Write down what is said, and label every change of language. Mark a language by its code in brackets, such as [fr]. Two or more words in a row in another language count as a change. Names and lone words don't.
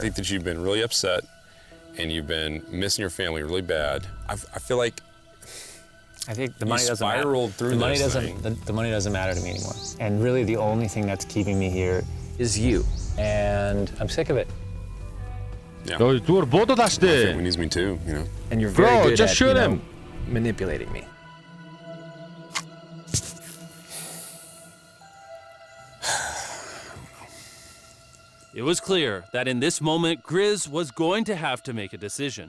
[en] I think that you've been really upset, and you've been missing your family really bad. I feel like I think the money doesn't matter. Spiraled through the money this doesn't. thing. The money doesn't matter to me anymore. And really, the only thing that's keeping me here is you. And I'm sick of it. Yeah. [mn] зүгээр буудал [en] My штэ. family needs me too, you know. And you're very Bro, good just at, shoot you know, him. manipulating me. It was clear that in this moment, Grizz was going to have to make a decision.